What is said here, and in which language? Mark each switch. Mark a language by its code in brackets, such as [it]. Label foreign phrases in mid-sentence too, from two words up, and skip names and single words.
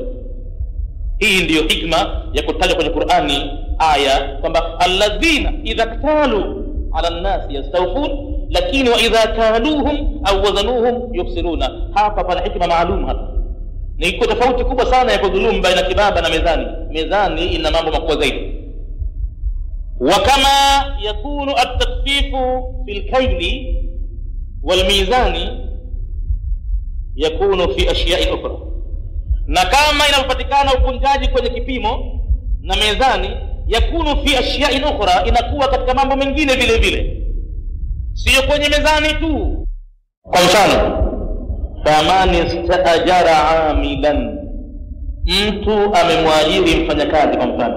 [sw] Hii ndiyo hikma ya kutajwa kwenye Qur'ani aya kwamba [ar] الذين إذا اكتالوا على الناس يستوفون, lakini وإذا كالوهم أو وزنوهم يخسرون. [sw] Hapa pana hikma maalum. Hapa ni tofauti kubwa sana ya kudhulumu baina kibaba na mezani. Mezani ina mambo makubwa zaidi. [ar] وكما يكون التطفيف في الكيل والميزان يكون في أشياء أخرى, [sw] na kama inapatikana upunjaji kwenye kipimo na mezani, [ar] يكون في أشياء أخرى, [sw] inakuwa katika mambo mengine vile vile, sio kwenye mezani tu. Kwa mfano, [ar] فمن استأجر عاملا, [sw] mtu amemwajiri mfanyakazi.